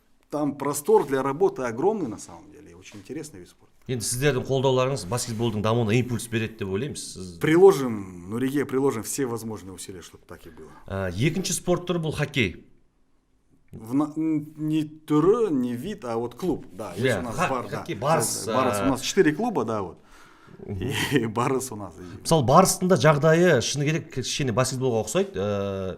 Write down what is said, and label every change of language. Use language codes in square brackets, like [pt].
[ru] Там простор для работы огромный на самом деле, и очень интересный вид спорта. [kk] Енді сіздердің қолдауларыңыз баскетболдың дамуына импульс береді деп ойлаймыз. [ru] Приложим, Нуриге приложим все возможные усилия, чтобы так и было. [kk] Екінші спорт түрі бұл хоккей. [ru] Не түрі, не вид, а вот клуб. Да, есть у нас бар, хоккей, барыс. У нас 4 клуба, да, вот. И барыс у нас. [kk] Мысалы барыстың да жағдайы шыны керек кішкене баскетболға ұқсайды.